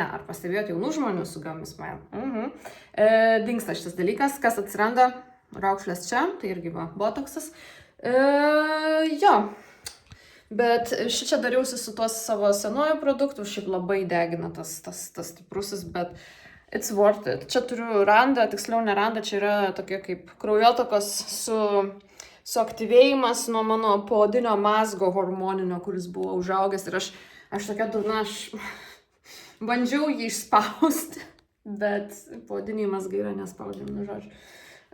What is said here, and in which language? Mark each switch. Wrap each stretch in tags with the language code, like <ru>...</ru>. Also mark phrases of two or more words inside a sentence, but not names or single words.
<lt>Ar pastebėjot jaunų žmonių su</lt> <en>Gummy Smile?</en> <lt>Dingsta šitas dalykas, kas atsiranda raukšlės čia, tai irgi va, botoksas. Jo. Bet šičia dariausi su tuos savo senuoju produktu, šiaip labai degina tas stiprusis, bet</lt> <en>it's worth it.</en> <lt>Čia turiu randą, tiksliau ne randą, čia yra tokie kaip kraujotakos suaktyvėjimas nuo mano poodinio mazgo hormoninio, kuris buvo užaugęs. Ir aš tokia durna, aš bandžiau jį išspausti, bet poodiniai mazgai yra nespaudžiami, žodžiu.</lt>